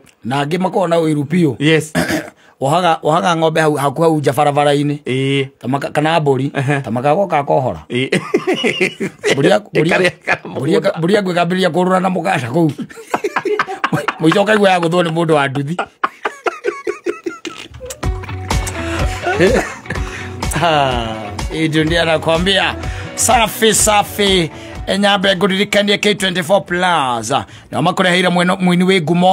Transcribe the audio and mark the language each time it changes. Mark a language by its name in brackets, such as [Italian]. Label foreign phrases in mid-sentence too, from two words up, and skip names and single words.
[Kikuyu] na angĩ makorwo na ũiru biũ wohaga ng'ombe hau nja barabara-inĩ kana mbũri ta makagoka kohora mbũri yaku ĩkambĩrĩria kũrũra na mũgaca kũu mũico ũkaigua yagũthwo nĩ mũndũ wa nduthi [Swahili] ndio anakwambia safi [Kikuyu] enyambe nguririkanie K24 Plus na makureheire mwini wĩ ngumo